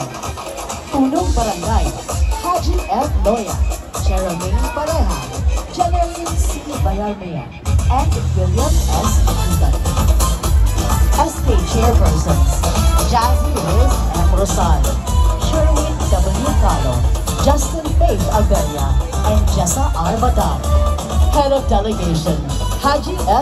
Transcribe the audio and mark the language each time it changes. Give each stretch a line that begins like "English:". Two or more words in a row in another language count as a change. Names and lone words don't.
Filipino: Punong Barangay, Haji F. Loya, Jermaine Pareja, Generalin C. Bayarmea, and William S. Aguilar.
English: SK Chairpersons, Jazzy Riz M. Rosal, Sherwin W. Calo, Justin Faith Agaria, and Jessa R. Badal. Head of Delegation, Haji F.